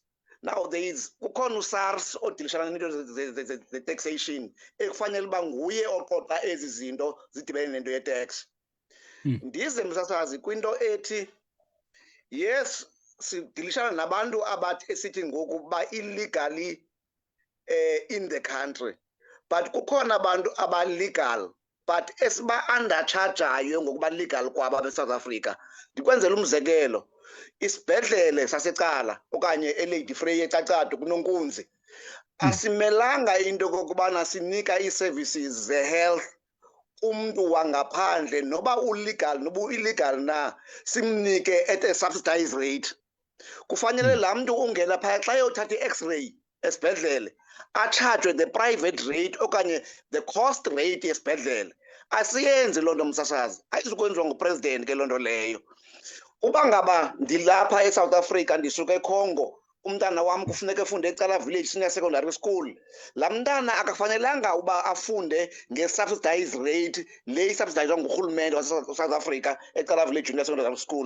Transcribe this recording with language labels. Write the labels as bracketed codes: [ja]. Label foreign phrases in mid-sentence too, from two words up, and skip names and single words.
[xh] Now kukhona uSARS odilishana nento ze-taxation ekufanele uba nguye oqoqa ezi zinto zidibene nento ye-tax. Ndize msasazi kwinto ethi yes sidilishana nabantu abathi esithi ngoku ba [en] illegally in the country, but [xh] kukhona abantu aba-legal but esiba-undercharjayo ngokuba legal kwaba beSouth Africa. Ndikwenzela umzekelo, isibhedlele sasecala okanye eLady Frey eCacado kuNonkunzi asimelanga into kokubana sinika ii-services ze-health umntu wangaphandle noba ulegal noba u-illegal na, simnike [en] at a subsidized rate. [xh] Kufanele laa mntu ungena phaya xa yothatha i-x-ray esibhedlele atshajwe [en] the private rate [xh] okanye [en] the cost rate [xh] yesibhedlele. Asiyenzi loo nto msasazi, ayizukwenziwa ngupresident ke loo nto leyo. Uba ngaba ndilapha eSouth Africa ndisuka eCongo, umntana wam kufuneka efunde eCala Village Senior Secondary School, laa mntana akafanelanga uba afunde nge-subsidized rate le isubsidizwa ngurhulumente waseSouth Africa eCala Village Junior Secondary School.